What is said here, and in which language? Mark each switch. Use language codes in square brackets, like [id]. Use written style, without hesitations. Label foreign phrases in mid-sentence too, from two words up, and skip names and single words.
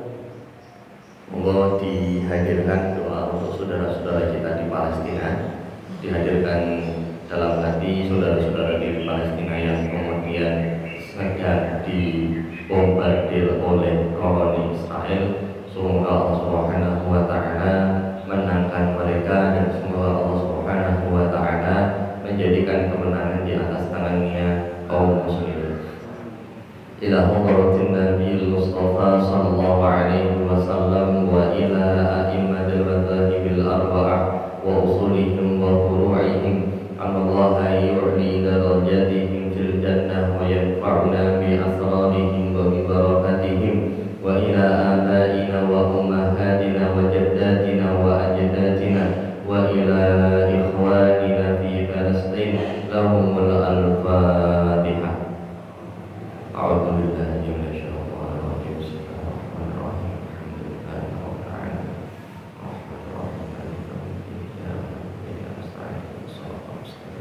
[id] Monggo dihadirkan doa untuk saudara-saudara kita di Palestina, dihadirkan dalam hati saudara-saudara di Palestina yang kemudian sedang dibombardir oleh koloni Israel. Semoga Allah [ar] سبحانه وتعالى [id] menangkan mereka, dan semoga Allah [ar] سبحانه وتعالى [id] menjadikan kemenangan di atas tangannya kaum muslimin. [ar] إلى حضرة النبي المصطفى صلى الله عليه وسلم وإلى أئمة المذاهب الأربعة وأصولهم وفروعهم أن الله يعلي درجاتهم في الجنة وينفعنا بأسرارهم وببركاتهم وإلى آبائنا وأمهاتنا وجداتنا وأجدادنا وإلى إخواننا في فلسطين لهم الفاتحة. أعوذ بالله من الشيطان الرجيم. بسم الله الرحمن الرحيم الحمد لله رب العالمين. الرحمن الرحيم مالك يوم الدين نستعين. صراط المستقيم.